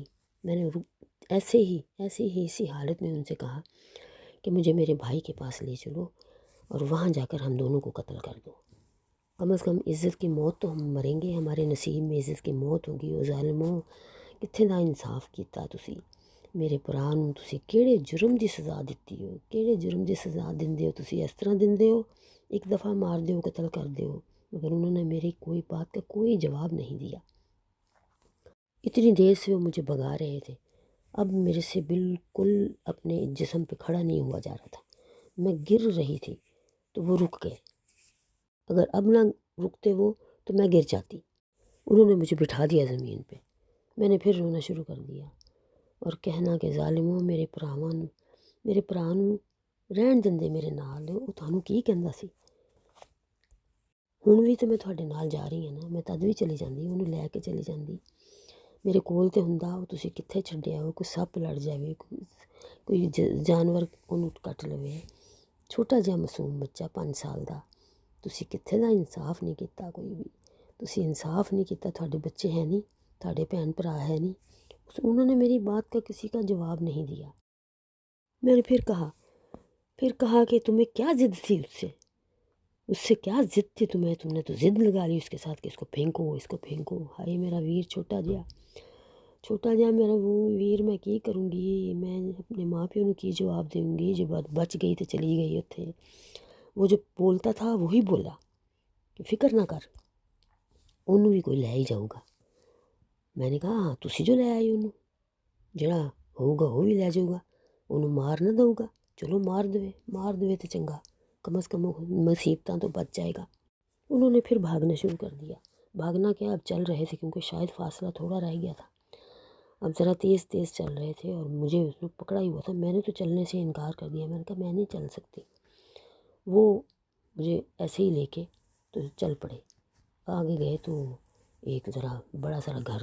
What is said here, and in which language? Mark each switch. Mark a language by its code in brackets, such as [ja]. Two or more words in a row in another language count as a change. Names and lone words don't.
[ur] میں نے ایسے ہی اسی حالت میں ان سے کہا کہ مجھے میرے بھائی کے پاس لے چلو اور وہاں جا کر ہم دونوں کو قتل کر دو، کم از کم عزت کی موت تو ہم مریں گے، ہمارے نصیب میں عزت کی موت ہوگی۔ [pa] او ظالمو، کتنے نا انصاف کیتا تسی، میرے پرا نوں تسی کیڑے جرم دی سزا دتی ہو، کیڑے جرم دی سزا دیندے ہو تسی، اس طرح دیندے ہو، ایک دفعہ مار دیو قتل کر دیو، [ur] مگر انہوں نے میری کوئی بات کا کوئی جواب نہیں دیا۔ اتنی دیر سے وہ مجھے بھگا رہے تھے، اب میرے سے بالکل اپنے جسم پہ کھڑا نہیں ہوا جا رہا تھا، میں گر رہی تھی تو وہ رک گئے، اگر اب نہ رکتے وہ تو میں گر جاتی۔ انہوں نے مجھے بٹھا دیا زمین پہ، میں نے پھر رونا شروع کر دیا اور کہنا کہ ظالموں، میرے [pa] ਭਰਾ ਨੂੰ ਰਹਿਣ ਦਿੰਦੇ ਮੇਰੇ ਨਾਲ, ਉਹ ਤੁਹਾਨੂੰ ਕੀ ਕਹਿੰਦਾ ਸੀ। ਹੁਣ ਵੀ ਤਾਂ ਮੈਂ ਤੁਹਾਡੇ ਨਾਲ ਜਾ ਰਹੀ ਹਾਂ ਨਾ, ਮੈਂ ਤਦ ਵੀ ਚਲੀ ਜਾਂਦੀ, ਉਹਨੂੰ ਲੈ ਕੇ ਚਲੀ ਜਾਂਦੀ, ਮੇਰੇ ਕੋਲ ਤੇ ਹੁੰਦਾ, ਉਹ ਤੁਸੀਂ ਕਿੱਥੇ ਛੱਡਿਆ ਹੋ, ਕੋਈ ਸੱਪ ਲੜ ਜਾਵੇ, ਕੋਈ ਜਾਨਵਰ ਉਹਨੂੰ ਕੱਟ ਲਵੇ, ਛੋਟਾ ਜਿਹਾ ਮਾਸੂਮ ਬੱਚਾ 5 ਸਾਲ ਦਾ, ਤੁਸੀਂ ਕਿੱਥੇ ਦਾ ਇਨਸਾਫ ਨਹੀਂ ਕੀਤਾ, ਕੋਈ ਵੀ ਤੁਸੀਂ ਇਨਸਾਫ نہیں ਕੀਤਾ, ਤੁਹਾਡੇ ਬੱਚے ہے نہیں, ਤੁਹਾਡੇ بہن بھرا ہے نہیں۔ [ur] انہوں نے میری بات کا کسی کا جواب نہیں دیا۔ میں نے پھر کہا کہ تمہیں کیا ضد تھی اس سے کیا ضد تھی تمہیں، تم نے تو ضد لگا لی اس کے ساتھ کہ اس کو پھینکو۔ [pa] ہائے میرا ویر چھوٹا جہا میرا وہ ویر، میں کی کروں گی، میں اپنے ماں پیو نوں کی جواب دوں گی جو بچ گئی تو چلی گئی اتھے۔ [ur] وہ جو بولتا تھا وہی بولا کہ فکر نہ کر، [pa] ਉਹਨੂੰ ਵੀ ਕੋਈ ਲੈ ਹੀ ਜਾਊਗਾ۔ [ur] میں نے کہا ہاں [pa] ਤੁਸੀਂ جو ਲੈ ਆਏ ਉਹਨੂੰ، ਜਿਹੜਾ ਹੋਊਗਾ ਉਹ ਵੀ ਲੈ ਜਾਊਗਾ، ਉਹਨੂੰ ਮਾਰ ਨਾ ਦਊਗਾ، ਚਲੋ ਮਾਰ ਦੇਵੇ تو چنگا، [ur] کم از کم مصیبتاں تو بچ جائے گا۔ انہوں نے پھر بھاگنا شروع کر دیا، بھاگنا کیا، اب چل رہے تھے کیونکہ شاید فاصلہ تھوڑا رہ گیا تھا، اب ذرا تیز چل رہے تھے اور مجھے اس نے پکڑا ہی ہوا تھا۔ میں نے تو چلنے سے انکار کر دیا، میں نے کہا میں نہیں چل سکتی۔ وہ مجھے ایسے ہی لے کے تو چل پڑے، آگے گئے تو ایک ذرا بڑا سارا گھر